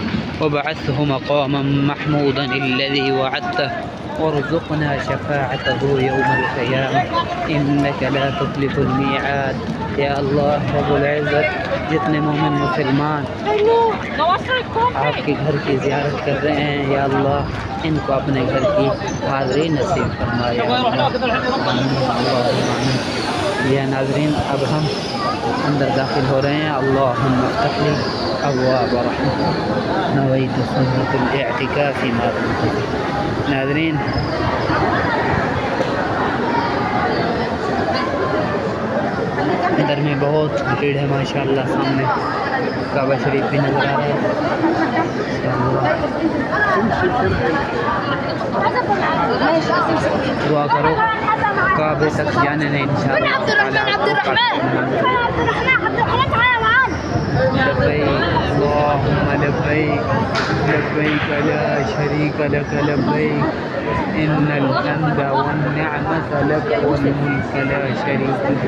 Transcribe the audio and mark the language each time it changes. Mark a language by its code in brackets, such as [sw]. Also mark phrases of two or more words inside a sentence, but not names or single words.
[ar] وبعثه مقاما محمودا الذي وعدته وارزقنا شفاعته يوم القيامة إنك لا تخلف الميعاد. يا الله رب العزة, [hi] जितने मोमिन मुसलमान आपके घर की ज़ियारत कर रहे हैं, [ar] يا الله [hi] इनको अपने घर की हाज़िरी नसीब फरमाए। या नाज़रीन, अब हम अंदर दाखिल हो रहे हैं। [ar] اللهم افتح لي أبواب رحمتك نويت سنة الاعتكاف ما دمت فيه. [hi] नाज़रीन, अंदर में बहुत भीड़ है माशाअल्लाह। सामने काबा शरीफ भी नज़र आ रहा है। दुआ करो काबे तक जाने नहीं इंशाअल्लाह। [ar] عبد الرحمن عبد الرحمن تعالى معانا। لبيك اللهم لبيك لبيك لا شريك لك لبيك إن الحمد والنعمة لك والملك لا شريك لك.